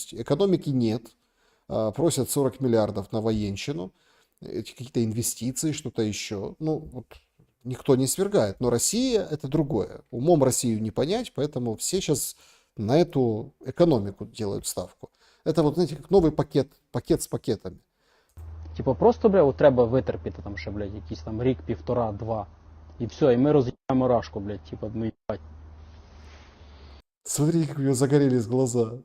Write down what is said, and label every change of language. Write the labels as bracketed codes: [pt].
[ru] То есть экономики нет, просят 40 миллиардов на военщину, какие-то инвестиции, что-то еще. Ну, вот, никто не свергает. Но Россия это другое. Умом Россию не понять, поэтому все сейчас на эту экономику делают ставку. Это вот, знаете, как новый пакет с пакетами. [uk] Типу, просто, бля, от треба витерпіти там ще, блядь, якийсь там рік, півтора, два. І все, і ми роз'їбаємо рашку, блядь, типу, ну їбать. [ru] Смотри, как у нее загорелись глаза.